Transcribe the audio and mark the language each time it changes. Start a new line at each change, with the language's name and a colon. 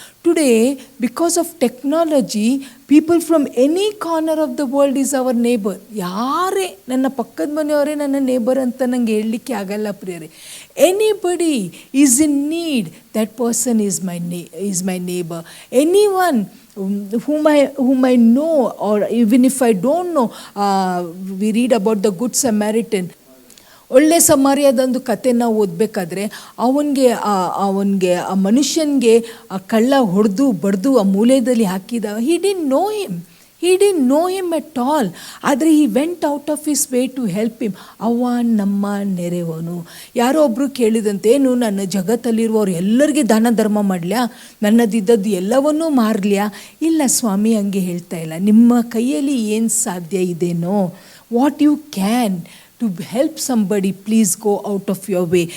English: Today because of technology people from any corner of the world is our neighbour.
Kannada: ಯಾರೇ ನನ್ನ ಪಕ್ಕದ ಮನೆಯವರೇ ನನ್ನ ನೇಬರ್ ಅಂತ ನನಗೆ ಹೇಳಲಿಕ್ಕೆ ಆಗಲ್ಲ ಪ್ರಿಯರೇ.
English: Anybody is in need, that person is my neighbour. Any one whom I know, or even if I don't know, we read about the Good Samaritan.
Kannada: ಒಳ್ಳೆ ಸಮಾರ್ಯದೊಂದು ಕತೆ ನಾವು ಓದಬೇಕಾದ್ರೆ ಅವನಿಗೆ ಆ ಮನುಷ್ಯನಿಗೆ ಆ ಕಳ್ಳ ಹೊಡೆದು ಬಡ್ದು ಆ ಮೂಲೆಯಲ್ಲಿ ಹಾಕಿದ.
English: he didn't know him at all.
Kannada: ಆದರೆ
English: he went out of his way to help him.
Kannada: ಅವ ನಮ್ಮ ನೆರೆವನು. ಯಾರೋ ಒಬ್ಬರು ಕೇಳಿದಂತೆ, ಏನು ನನ್ನ ಜಗತ್ತಲ್ಲಿರುವವರು ಎಲ್ಲರಿಗೆ ದಾನ ಧರ್ಮ ಮಾಡಲ್ಯಾ, ನನ್ನದಿದ್ದದ್ದು ಎಲ್ಲವನ್ನೂ ಮಾರಲ್ಯಾ? ಇಲ್ಲ ಸ್ವಾಮಿ, ಹಂಗೆ ಹೇಳ್ತಾ ಇಲ್ಲ. ನಿಮ್ಮ ಕೈಯಲ್ಲಿ ಏನು ಸಾಧ್ಯ ಇದೆನೋ,
English: What you can to help somebody, please go out of your way.